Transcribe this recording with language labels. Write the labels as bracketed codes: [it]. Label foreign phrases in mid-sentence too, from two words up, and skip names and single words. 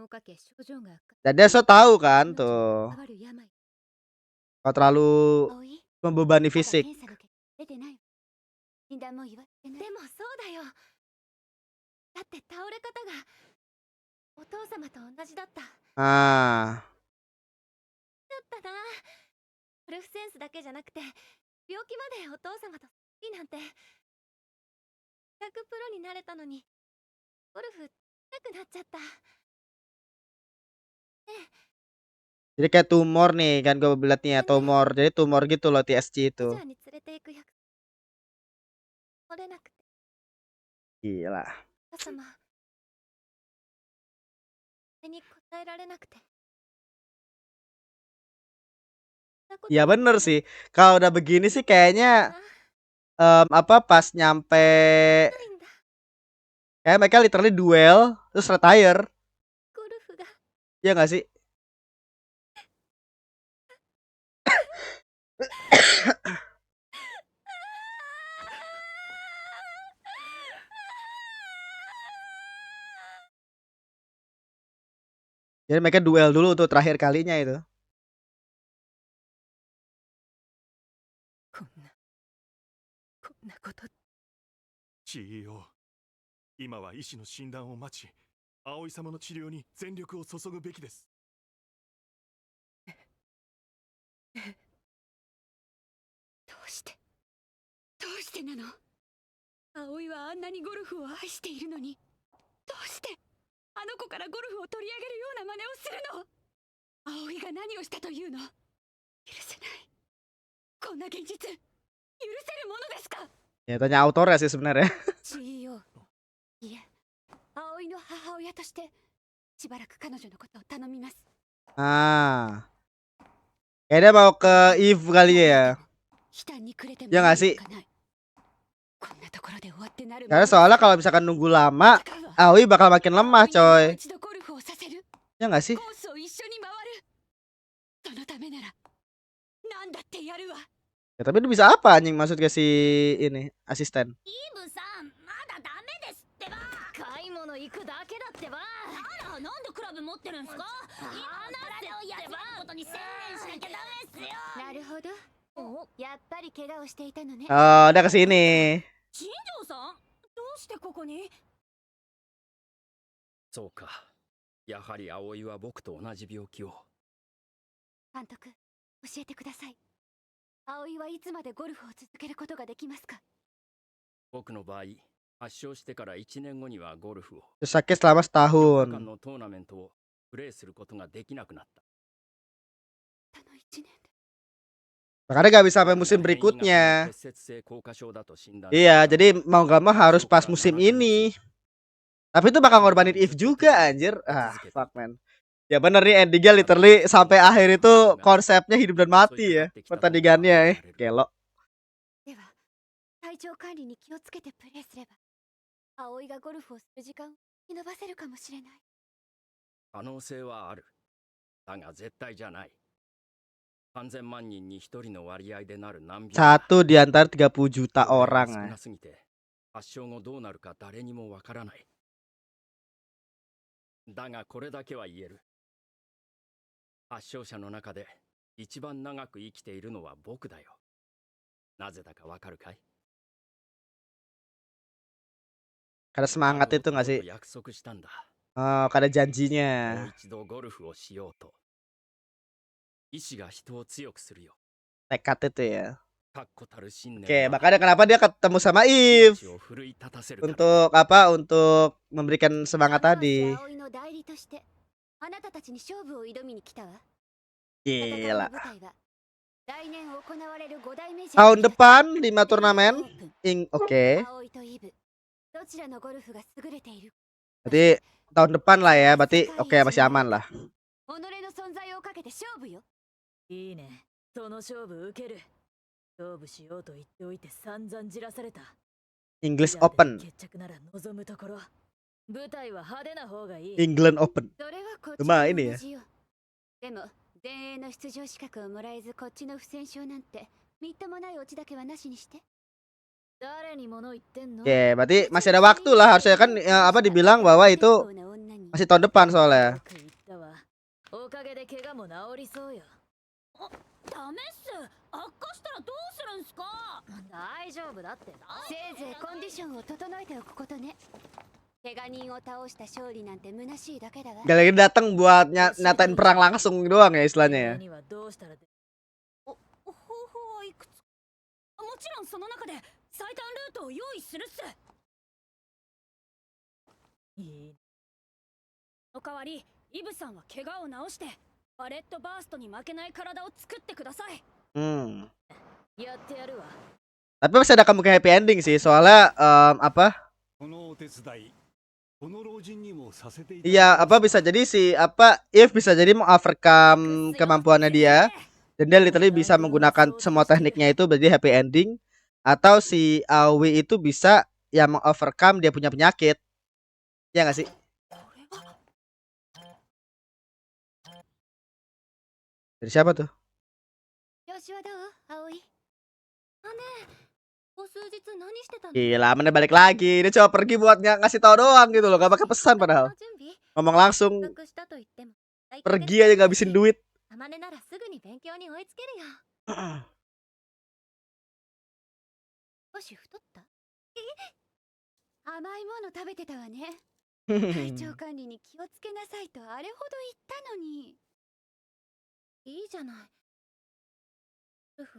[id] Dan dia so tahu kan tuh. Kalau terlalu membebani [ja] まだ [id] fisik. [ja] 検査の結果出てない。診断も言われてない。でもそうだよ。だって倒れ方がお父様と同じだった。だ Ah, ったな。ゴルフセンスだけじゃなくて、病気までお父様といいなんて。100プロになれたのに、ゴルフなくなっちゃった。 [id] jadi kayak tumor nih kan gue liatnya tumor. Jadi tumor gitu loh TSC [ja] ジ [id] itu. [ja] ャーに連れて行く約束取れなくて。 [id] Gila. [ja] お母様、それに答えられなくて。 [id] Ya bener sih. Kalau udah begini sih kayaknya [ja] な [id] apa pas nyampe [ja] いんだ。 [id] kayak mereka literally duel terus retire. [ja] ゴルフが [id] Ya nggak sih? Jadi mereka duel dulu tuh terakhir kalinya itu. [ja] こんなこと。 CEO、今は医師の診断を待ち、葵様の治療に全力を注ぐべきです。どうしてなの？葵はあんなにゴルフを愛しているのに、どうしてあの子からゴルフを取り上げるような真似をするの？葵が何をしたというの？許せない。こんな現実、許せるものですか？ [id] Ya tanya autornya sih sebenarnya. [ja] CEO、いえ、葵の母親としてしばらく彼女のことを頼みます。 Ah. [id] Kayaknya mau ke Eve kali ya. [ja] 悲嘆に暮れても [id] Ya nggak sih? [ja] こんなところで終わってなる。 [id] Karena soalnya kalau misalkan nunggu lama, Aoi bakal makin lemah coy. Ya nggak sih? [ja] コースを一緒に回る。そのためなら何だってやるわ。 [id] Ya tapi itu bisa apa anjing maksud ke si ini asisten? [ja] イブさん、まだダメですってば。買い物行くだけだってば。あら、なんでクラブ持ってるんすか？今体を休めることに専念しなきゃダメっすよ。なるほど。やっぱり怪我をしていたのね。 [id] Oh, udah kesini. [ja] 新庄さん、どうしてここに？そうか。やはり葵は僕と同じ病気を。監督、教えてください。葵はいつまでゴルフを続けることができますか？僕の場合、発症してから1年後にはゴルフを。 [id] Terus sakit selama [ja] 4 日間 [id] setahun. [ja] のトーナメントをプレーすることができなくなった。たの1年で。 [id] Makanya gak bisa sampai musim berikutnya. [ja] 結節性硬化症だと診断。 [id] Iya, jadi mau gak mau harus pas musim ini. Tapi itu bakal ngorbanin Eve juga anjir. [en] Ah, fuck man. [id] Ya bener nih endingnya literally sampai akhir itu konsepnya hidup dan mati ya pertandingannya Gelo. [ja] では、体調管理に気をつけてプレーすれば、葵がゴルフをする時間を引き延ばせるかもしれない。可能性はある。だが絶対じゃない。3000万人に1人の割合でなる難病。 Satu di antara 30 juta orang. 少なすぎて発症後どうなるか誰にもわからない。だがこれだけは言える。発症者の中で一番長く生きているのは僕だよ。なぜだかわかるかい？ [id] Karena semangat itu gak sih? [ja] 約束したんだ。 [id] Oh, karena [ja] もう [id] janjinya. [ja] 一度ゴルフをしようと。意志が人を強くするよ。 [id] Tekad itu ya. [ja] 確固たる信念 [id] Oke, [ja] は [id] makanya kenapa dia ketemu sama Eve [ja] 命を奮い立たせるから。 [id] untuk apa? Untuk memberikan semangat tadi. [ja] 葵の代理としてあなたたちに勝負を挑みに来たわ。 [id] Gila. [ja] 戦いの舞台は来年行われる5大メジャー [id] Tahun depan 5 turnamen. Oke. [ja] 葵とイブ、どちらのゴルフが優れている？ [id] Berarti tahun depan lah ya. Berarti oke masih aman lah. [ja] 己の存在をかけて勝負よ。いいね。その勝負受ける。勝負しようと言っておいて散々じらされた。 English メジャーでの Open. 決着なら望むところ。舞台は派手な方がいい。 England Open. それはこっちまあといいね同じよ。でも全英の出場資格をもらえずこっちの不戦勝なんてみっともないオチだけはなしにして。誰に物言ってんの？ [id] Oke, berarti masih ada waktu lah. Harusnya kan apa dibilang bahwa itu masih tahun depan soalnya. [ja] よく言ったわ。おかげで怪我も治りそうよ。ダメっす。悪化したらどうするんすか。大丈夫だってせいぜいコンディションを整えておくことね。怪我人を倒した勝利なんて虚しいだけだわ。 Gak lagi datang buat nyatain perang langsung doang ya istilahnya ya. にはどうしたらで方法はいくつもちろんその中で最短ルートを用意するっす。いいお代わりイブさんは怪我を治してバレットバーストに負けない体を作ってください。やってやるわ [id] Tapi masih ada kemungkinan [en] happy ending [id] sih soalnya apa? [ja] このお手伝い、この老人にもさせていただき [id] Iya [ja] ます。 [id] apa bisa jadi si apa If bisa jadi mengovercome kemampuannya dia dan dia literally bisa menggunakan semua tekniknya itu berarti [en] happy ending, [id] atau si Aoi itu bisa ya mengovercome dia punya penyakit. Ya nggak sih? Dari siapa tuh? [ja] 調子はどう葵。姉ここ数日何してたの。 [id] Gila, mana balik lagi. Dia cuma pergi buat ngasih tahu doang gitu loh, gak pakai pesan padahal. [ja] 準備 [id] Ngomong langsung, [ja] 復学したと言っても [id] pergi aja ngabisin duit. [ja] あまねならすぐに勉強に追いつけるよ。少し太った。甘いもの食べてたわね。体調管理に気をつけなさいとあれほど言ったのに。いいじゃない。夫婦は